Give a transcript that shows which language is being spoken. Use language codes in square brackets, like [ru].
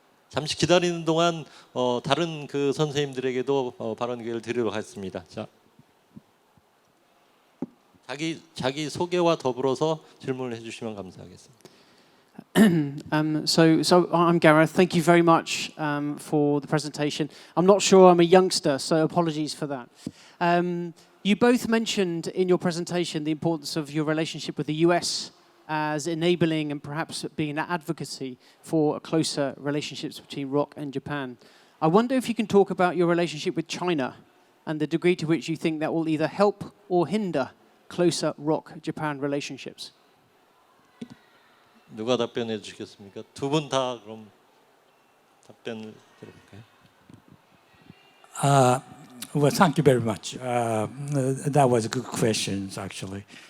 [ko] 잠시 기다리는 동안 다른 그 선생님들에게도 발언 기회를 드리도록 하겠습니다. 자, 자기 소개와 더불어서 질문을 해주시면 감사하겠습니다. [en] So I'm Gareth. Thank you very much for the presentation. I'm not sure I'm a youngster, so apologies for that. You both mentioned in your presentation the importance of your relationship with the US as enabling and perhaps being an advocacy for closer relationships between ROC and Japan. I wonder if you can talk about your relationship with China and the degree to which you think that will either help or hinder closer ROC-Japan relationships. [ko] 누가 답변해 주시겠습니까? 두 분 다 그럼 답변을 들어볼까요? [en] Well, thank you very much. That was a good question, actually.